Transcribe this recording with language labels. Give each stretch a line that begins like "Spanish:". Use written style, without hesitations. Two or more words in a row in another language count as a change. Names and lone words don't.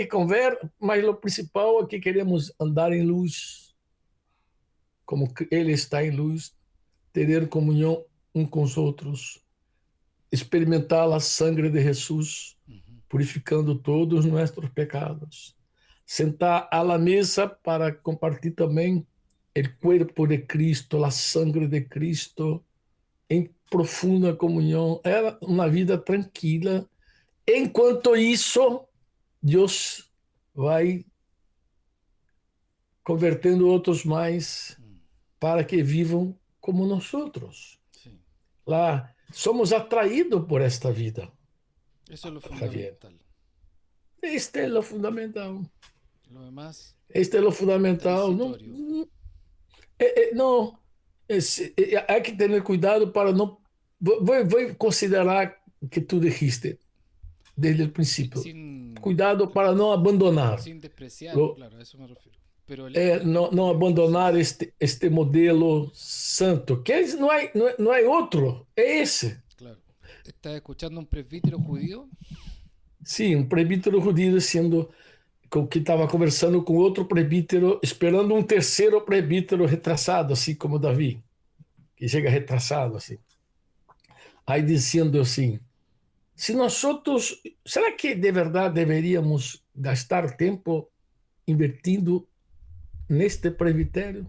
Portuguese: conversa, mas o principal é que queremos andar em luz, como Ele está em luz, ter comunhão com os outros, experimentar a sangue de Jesus, purificando todos os nossos pecados, sentar à
Spanish: la mesa
Portuguese: para compartilhar também o corpo de Cristo,
Spanish: a sangre
Portuguese: de Cristo, em profunda comunhão. É uma vida tranquila. Enquanto isso, Deus vai convertendo outros mais para que vivam como nós outros.
Spanish: Sí.
Portuguese: Lá somos atraídos por esta vida.
Spanish: Eso es lo Javier. fundamental.
Portuguese: Este é o fundamental.
Spanish: Lo demás
Portuguese: Este é o fundamental.
Spanish: transitorio.
Portuguese: Não, há que ter cuidado para não. Vou considerar que
Spanish: tu dijiste
Portuguese: desde o princípio. Cuidado para não abandonar.
Spanish: Sin despreciar, claro, a eso me refiero. Pero
Portuguese: não abandonar este modelo santo, que não é outro, é esse.
Spanish: Claro. ¿Estás escuchando un presbítero judío?
Portuguese: Sim, um presbítero judío que estava conversando com outro presbítero, esperando um terceiro presbítero retrasado, assim como Davi, que chega retrasado, assim. Aí dizendo assim, será que de verdade deveríamos gastar tempo invertindo neste presbitério.